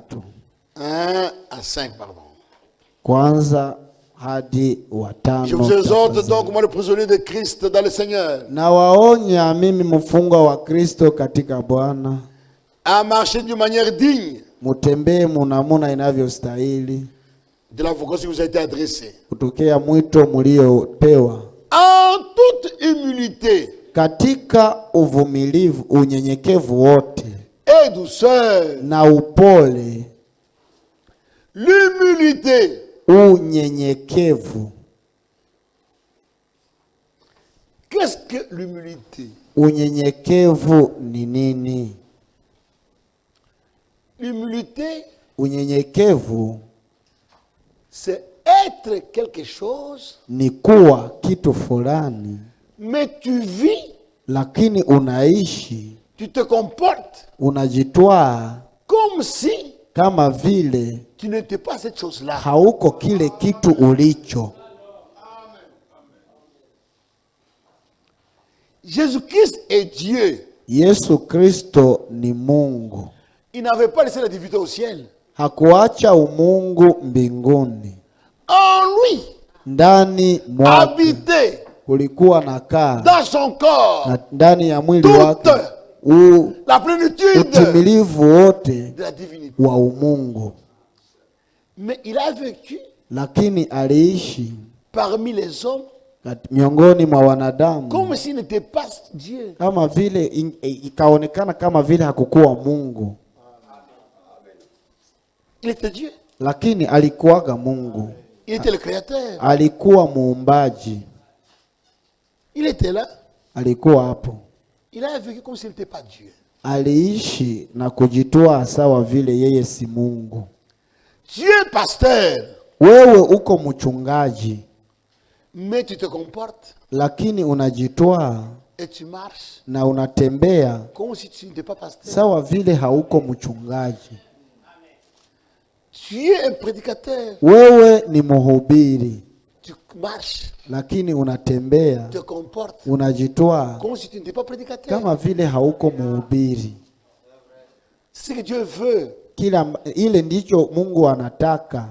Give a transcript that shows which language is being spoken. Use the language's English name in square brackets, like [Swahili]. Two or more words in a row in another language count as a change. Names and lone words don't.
[French] 1 à 5, pardon. [Swahili] Kwanza hadi wa 5. [French] Je vous exhorte donc, moi le prisonnier de Christ dans le Seigneur, [Swahili] na waonya mimi mfungwa wa Kristo katika Bwana, [French] à marcher d'une manière digne [Swahili] mutembee munamuna inavyostahili [French] de la vocation qui vous a été adressée, [Swahili] kutokea mwito mliopewa, [French] en toute humilité [Swahili] katika uvumilivu, unyenyekevu wote [French] et douceur. [Swahili] na upole. [French] L'humilité, [Swahili] Unyenyekevu. [French] qu'est-ce que l'humilité? [Swahili] Unyenyekevu ni nini? [French] L'humilité, [Swahili] Unyenyekevu [French] c'est être quelque chose, [Swahili] ni kuwa kitu fulani, [French] mais tu vis, [Swahili] lakini unaishi, [French] tu te comportes [Swahili] unajitwaa [French] comme si [Swahili] kama vile [French] tu n'étais pas cette chose-là. [Swahili] hauko kile kitu ulicho. [French] Jésus-Christ est Dieu. [Swahili] Yesu Kristo ni Mungu. [French] Il n'avait pas laissé la divinité au ciel. [Swahili] Hakuacha umungu mbinguni. [French] En lui, [Swahili] Ndani mwake [French] habité [Swahili] kulikuwa na kaa, [French] dans son corps [Swahili] na ndani ya mwili [French] toute [Swahili] wake [French] la plénitude [Swahili] utimilivu wote [French] de la divinité. [Swahili] wa umungu. [French] Mais il a vécu [Swahili] Lakini aliishi [French] parmi les hommes [Swahili] miongoni mwa wanadamu [French] comme s'il n'était pas Dieu. [Swahili] kama vile ikaonekana kama vile hakukuwa Mungu, [French] Il était Dieu. [Swahili] lakini alikuwaga Mungu. [French] Il était le créateur. [Swahili] Alikuwa muumbaji, [French] Il était là. [Swahili] alikuwa hapo. [French] Il a vécu comme s'il n'était pas Dieu. [Swahili] Aliishi na kujitoa sawa vile yeye si Mungu. [French] Tu es pasteur, [Swahili] Wewe uko mchungaji, [French] mais tu te comportes [Swahili] lakini unajitoa [French] et tu marches [Swahili] na unatembea [French] comme si tu n'étais pas pasteur. [Swahili] sawa vile hauko mchungaji. [French] Tu es un prédicateur. [Swahili] Wewe ni mhubiri, [French] Tu marches, [Swahili] lakini unatembea, [French] tu te comportes [Swahili] unajitoa [French] comme si tu n'étais pas prédicateur. [Swahili] kama vile hauko mhubiri. [French] C'est ce que Dieu veut. [Swahili] Ile ndicho Mungu anataka.